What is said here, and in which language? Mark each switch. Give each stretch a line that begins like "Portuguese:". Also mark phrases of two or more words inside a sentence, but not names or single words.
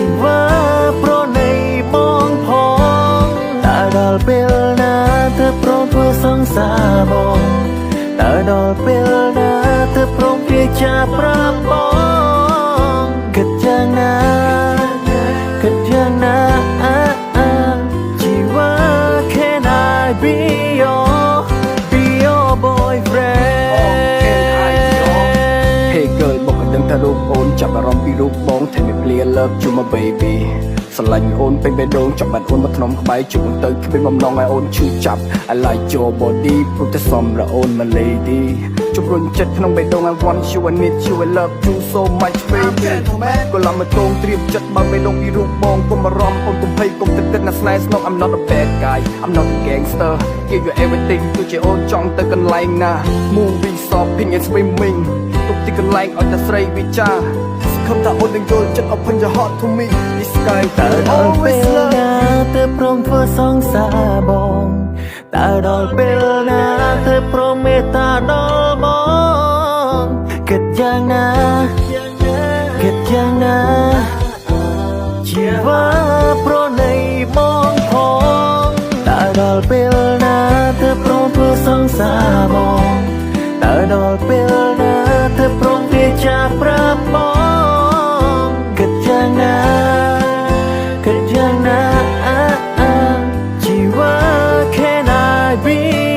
Khmer: វិតប្រណីបងផងតើដល់ពេលណាទើបព្រមធ្វើសង្សារបងតើដល់ពេលណាទើបព្រមវាចាប្រាប់បងគិតយ៉ាងណាគិតយ៉ាងណាជីវិត
English: Can I be your boyfriend Hey girl
Khmer: មកដឹងថារូបអូនចាប់អារម្មណ៍ពីរូបបងតែមិនភ្លា
English: love you my baby
Khmer: ស្រឡាញ់អូនពេញបេះដូងចាប់បាត់អូនមកថ្នមក្បែរជុំទៅគ្មានបំ ណងឲ្យអូនឈឺចាប់
English: I like your body
Khmer: ព្រោះតែសមរអូន
English: my lady
Khmer: ជំរុញចិត្តក្នុងបេះដូង
English: I want you I need you I love you so much baby
Khmer: ក៏ឡំមកតងត្រៀមចិត្តបើបេះដូងពីរូបបងកុំបារម្ភអូនកុំភ័យកុំទឹកទឹកណាស្នេហ៍ស្នង
English: I'm not a bad guy I'm not a gangster give you everything
Khmer: ទោះជាអូនចង់ទៅកន្លែងណា
English: movie shopping and swimming
Khmer: ទុកទីកន្លែងឲ្យតែស្រីវិចាខំថាអូននឹងយល់ចិត្ត
English: open your heart to me this sky
Khmer: តើដល់ពេលណាទើបព្រមធ្វើសង្សារបងតើដល់ពេលណាទើ បព្រមមេត្តាដល់បងគិតយ៉ាងណាគិតយ៉ាងណាជីវិតប្រណីបងផងតើដល់ពេលណាទើបព្រមធ្វើសង្សារបងតើដល់ពេលណាទើបព្រមវាចាប្រាប់បងគិតយ៉ាងណាគិតយ៉ាងណាជីវិត
English: Can I be